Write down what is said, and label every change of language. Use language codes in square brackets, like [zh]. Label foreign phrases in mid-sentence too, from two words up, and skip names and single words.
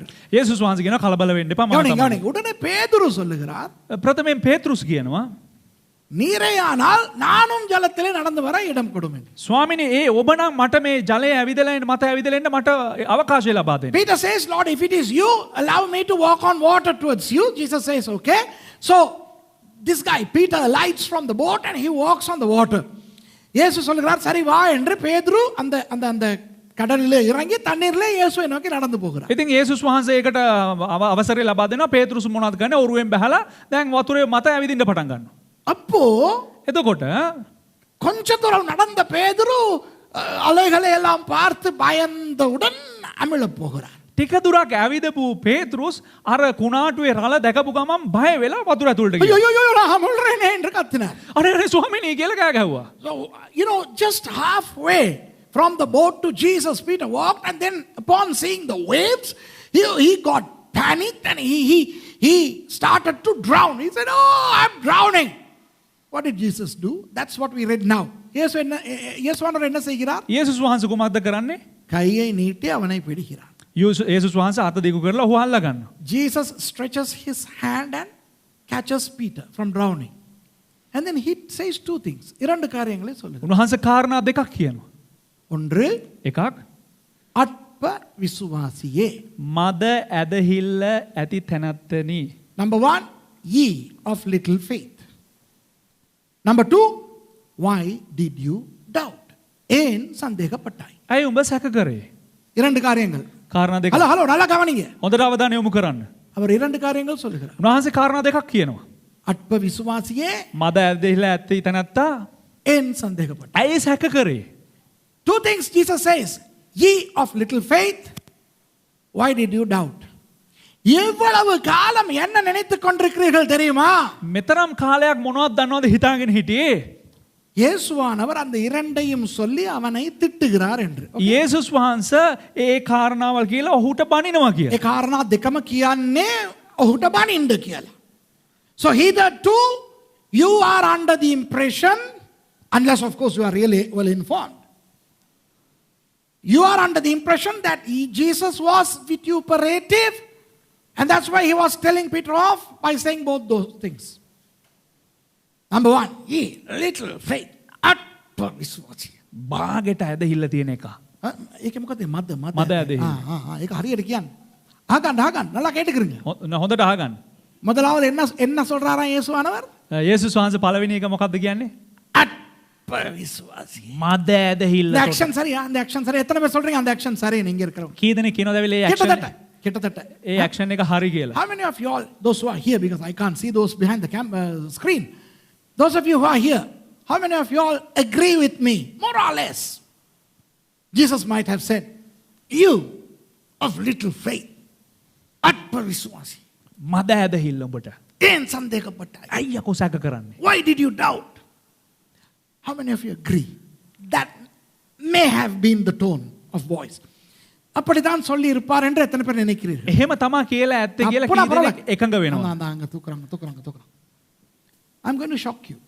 [si] යේසුස් වහන්සේ කියනවා කලබල වෙන්න එපා මම [ta] கவனிங்க, [si] තමයි. [ta] கவனிங்க. உடனே பேதுரு சொல்லுகிறார், [si] ප්‍රථමයෙන් පේතෘස් කියනවා [ta] நீரேயானால் நானும் ஜலத்திலே நடந்து வர இடம் கொடும் என்று. [si] ස්වාමිනේ ඒ ඔබ නම් මට මේ ජලයේ ඇවිදලා එන්න මට ඇවිදලා එන්න මට අවකාශය ලබා දෙන්න. [en] Peter says, Lord, if it is you, allow me to walk on water towards you. Jesus says, okay. So this guy Peter alights from the boat and he walks on the water. [ta] இயேசு சொல்கிறார், சரி வா என்று பேதுரு அந்த அந்த அந்த கடலிலே இறங்கி தண்ணீரிலே இயேசுவை நோக்கி நடந்து போகிறார். [si] ඉතින් යේසුස් වහන්සේ ඒකට අවසරය ලබා දෙනවා. පේතෘස් මොනවද කරන්නේ? ඔරුවෙන් බහලා දැන් වතුරේ මත ඇවිදින්න පටන් ගන්නවා. [ta] அப்போ [si] එතකොට [ta] கொஞ்ச தூரம் நடந்த பேதுரு அலைகளை எல்லாம் பார்த்து பயந்தவுடன் அமிழ போகிறார். [si] ටික දුරක් ඇවිදපු පේතෘස් අර කුණාටුවේ රළ දැකපු ගමන් බය වෙලා වතුර ඇතුළට [ta] ஐயோ [si] ගියා. [ta] ஐயோ நான் அமிழ்றேனே என்று கத்தினார். [si] අනේ අනේ ස්වාමිනේ කියලා කෑ ගැහුවා. [en] So you know, just halfway from the boat to Jesus, Peter walked, and then upon seeing the waves, he got panicked and he started to drown. He said, "Oh, I'm drowning." What did Jesus do? That's what we read now. [ta] இயேசுவானவர் என்ன செய்கிறார்? [si] යේසුස් වහන්සේ කුමක්ද කරන්නේ? [ta] கையை நீட்டி அவனை பிடிக்கிறார். [si] යේසුස් වහන්සේ අත දිගු කරලා ඔහු අල්ලා ගන්නවා. [en] Jesus stretches his hand and catches Peter from drowning. And then he says two things. [ta] இரண்டு காரியங்களை சொல்லுகிறார். [si] උන්වහන්සේ කාරණා දෙකක් කියනවා. [ta] ஒன்று [si] එකක් [ta] அற்ப விசுவாசியே. [si] මද ඇදහිල්ල ඇති තැනැත්තනි. [en] Number one, ye of little faith. Number two, why did you doubt? [ta] ஏன் சந்தேகப்பட்டாய்? [si] ඇයි උඹ සැක කරේ? [ta] இரண்டு காரியங்கள். [si] කාරණා දෙක. [ta] ஹலோ நல்லா கவனிங்க. [si] හොඳට අවධානය යොමු කරන්න. [ta] அவர் இரண்டு காரியங்கள் சொல்லுகிறார். [si] උන්වහන්සේ කාරණා දෙකක් කියනවා. [ta] அற்ப விசுவாசியே, [si] මද ඇදහිල්ල ඇති තැනැත්තා [ta] ஏன் சந்தேகப்பட்டாய்? [si] ඇයි සැක කරේ? [en] Two things Jesus says. Ye of little faith, why did you doubt? [ta] எவ்வளவு காலம் என்ன நினைத்துக் கொண்டிருக்கிறீர்கள் தெரியுமா? [si] මෙතරම් කාලයක් මොනවද දන්නවද හිතාගෙන හිටියේ? [ta] இயேசுவானவர் அந்த இரண்டையும் சொல்லி அவனை திட்டுகிறார் என்று. [si] යේසුස් වහන්සේ ඒ කාරණාවල් කියලා ඔහුට බනිනවා කියලා. ඒ කාරණා දෙකම කියන්නේ ඔහුට බනින්න කියලා. [en] So hitherto you are under the impression, unless of course you are really well informed, you are under the impression that Jesus was vituperative, and that's why he was telling Peter off by saying both those things. Number one, ye little faith, [si] අත්ප විශ්වාසය. බාගෙට ඇදහිල්ල තියෙන එක. ඒක මොකද මද මද ඇදහිල්ල. ඒක හරියට කියන්න. [ta] ஆகன் நல்லா கேட்டுக்கிறீங்க. [si] හොඳට අහගන්න. [ta] முதலாவது என்ன சொல்றாராம் இயேசுவானவர்? [si] යේසුස් වහන්සේ පළවෙනි එක මොකක්ද කියන්නේ? [ta] அற்ப விசுவாசி. [si] මද ඇදහිල්ල. [ta] இந்த ஆக்ஷன் சரியா? அந்த ஆக்ஷன் சரி. எத்தனை பேர் சொல்றீங்க அந்த ஆக்ஷன் சரி நீங்க இருக்கிறவங்க? [si] කී දෙනෙක් කියනවද ඒ ඇක්ෂන්? [ta] கிட்டத்தட்ட [si] ඒ ඇක්ෂන් එක හරි කියලා. [en] How many of you all, those who are here, because I can't see those behind the screen, those of you who are here, how many of you all agree with me, more or less? Jesus might have said, you of little faith, [si] අත්ප විශ්වාසී. මද ඇදහිල්ල උඹට. [ta] ஏன் சந்தேகப்பட்டாய்? [si] ඇයි යකෝ සැක කරන්නේ? [en] Why did you doubt? How many of you agree? That may have been the tone of voice. [ta] அப்படிதான் சொல்லி இருப்பார் என்று எத்தனை பேர் நினைக்கிறீர்கள்? [si] එහෙම තමා කියලා ඇත්ත කියලා කී දෙනෙක් එකඟ වෙනවා? [ta] அங்க தூக்குறாங்க. [en] I'm going to shock you.